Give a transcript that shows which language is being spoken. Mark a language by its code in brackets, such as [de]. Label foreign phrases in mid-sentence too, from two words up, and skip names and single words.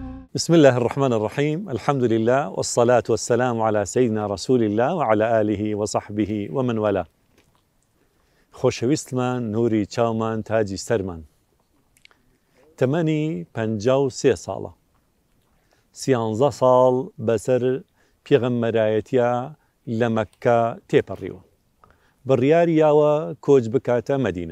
[ar] بسم الله الرحمن الرحيم. الحمد لله والصلاة والسلام على سيدنا رسول الله وعلى آله وصحبه ومن والاه. [ckb] خۆشەویستمان، نوری چاومان، تاجی سەرمان. تەمەنی 53 ساڵە. 13 ساڵ بەسەر پێغەمبەرایەتیە لە مەککە تێپەڕیوە. بڕیاری یاوە کۆچ بکاتە مەدینە.